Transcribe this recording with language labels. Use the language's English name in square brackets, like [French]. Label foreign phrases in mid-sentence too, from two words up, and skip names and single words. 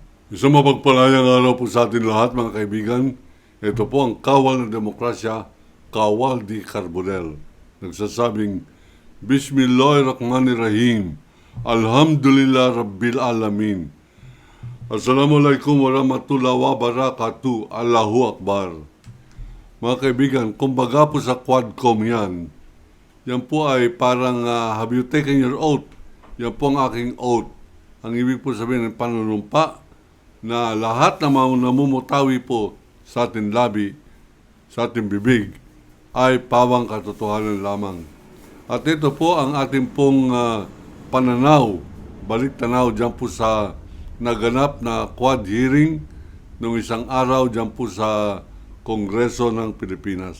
[Filipino] Isang mapagpalayang araw po sa atin lahat mga kaibigan. Ito po ang Kawal ng Demokrasya, Kawal di Carbonel. Nagsasabing, [Arabic] بسم الله الرحمن الرحيم. الحمد لله رب العالمين السلام عليكم ورحمة الله وبركاته. الله أكبر. [Filipino] Mga kaibigan, kumbaga po sa Quadcom yan po ay parang [English] have you taken your oath? [Filipino] Yan po ang aking oath. Ang ibig po sabihin ng panunumpa na lahat na namumutawi po sa ating labi, sa ating bibig, ay pawang katotohanan lamang. At ito po ang ating pong pananaw, balik-tanaw dyan po sa naganap na Quad hearing noong isang araw dyan po sa Kongreso ng Pilipinas.